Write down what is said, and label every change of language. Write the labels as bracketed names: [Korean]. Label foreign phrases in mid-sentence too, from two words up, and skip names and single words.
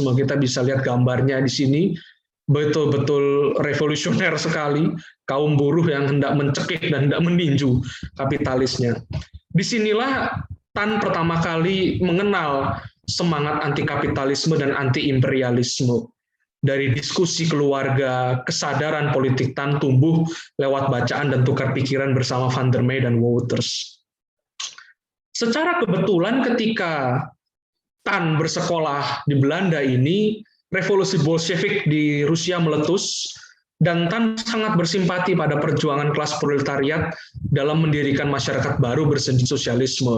[Indonesian] Kita bisa lihat gambarnya di sini, betul-betul revolusioner sekali, kaum buruh yang hendak mencekik dan hendak meninju kapitalisnya. Disinilah Tan pertama kali mengenal semangat anti kapitalisme dan anti imperialisme. Dari diskusi keluarga, kesadaran politik Tan tumbuh lewat bacaan dan tukar pikiran bersama van der Meij dan Wouters. Secara kebetulan ketika Tan bersekolah di Belanda ini, revolusi Bolshevik di Rusia meletus, dan Tan sangat bersimpati pada perjuangan kelas proletariat dalam mendirikan masyarakat baru bersendi sosialisme.